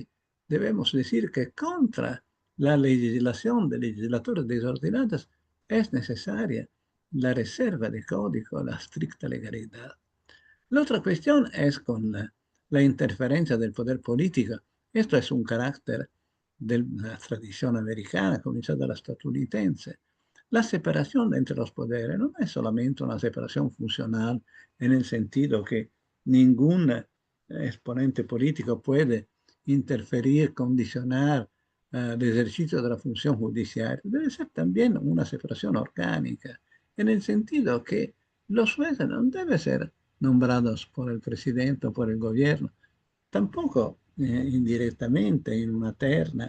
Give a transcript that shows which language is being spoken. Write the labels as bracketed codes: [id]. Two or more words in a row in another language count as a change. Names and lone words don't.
[es] Debemos decir que contra la legislación de legisladores desordenados es necesaria la reserva de código, la estricta legalidad. La otra cuestión es con la interferencia del poder político. Esto es un carácter de la tradición americana, [it] cominciata la statunitense. [es] La separación entre los poderes no es solamente una separación funcional en el sentido que ningún exponente político puede interferir, condicionar el ejercicio de la función judiciaria. Debe ser también una separación orgánica, en el sentido que los jueces no deben ser nombrados por el presidente o por el gobierno, tampoco indirectamente en una terna.